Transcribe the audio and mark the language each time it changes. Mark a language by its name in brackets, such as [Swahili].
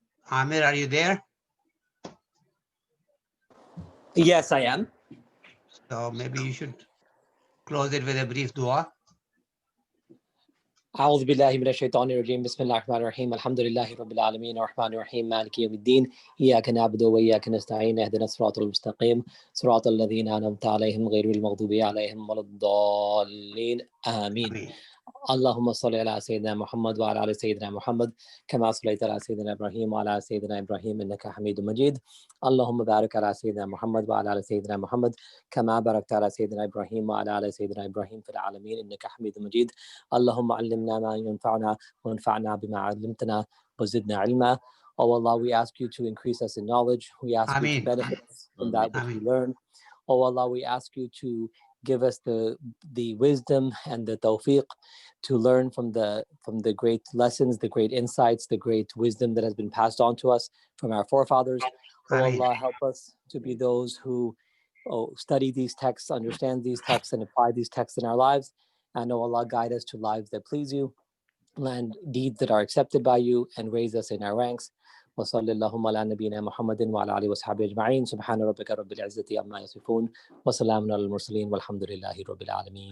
[English] Amir, are you there? Yes, I am. So maybe you should close it with a brief dua. [Arabic] أعوذ بالله من الشيطان الرجيم بسم الله الرحمن الرحيم الحمد لله رب العالمين الرحمن الرحيم مالك يوم الدين إياك نعبد وإياك نستعين اهدنا الصراط المستقيم صراط الذين أنعمت عليهم غير المغضوب عليهم ولا الضالين آمين. اللهم صل على سيدنا محمد وعلى آل سيدنا محمد كما صليت على سيدنا إبراهيم وعلى آل سيدنا إبراهيم إنك حميد مجيد. اللهم بارك على سيدنا محمد وعلى آل سيدنا محمد كما باركت على سيدنا إبراهيم وعلى آل سيدنا إبراهيم في العالمين إنك حميد مجيد. اللهم علمنا ما ينفعنا وانفعنا بما علمتنا وزدنا علما. [English] Oh Allah, we ask you to increase us in knowledge. We ask you to benefit us from that which we learn. Oh Allah, we ask you to give us the wisdom and the tawfiq to learn from the great lessons, the great insights, the great wisdom that has been passed on to us from our forefathers. Oh Allah, help us to be those who study these texts, understand these texts, and apply these texts in our lives. And oh Allah, guide us to lives that please you, and deeds that are accepted by you, and raise us in our ranks. [Arabic] وصلى اللهم على نبينا محمد وعلى آله وصحبه أجمعين سبحان ربك رب العزة عما يصفون وسلام على المرسلين والحمد لله رب العالمين.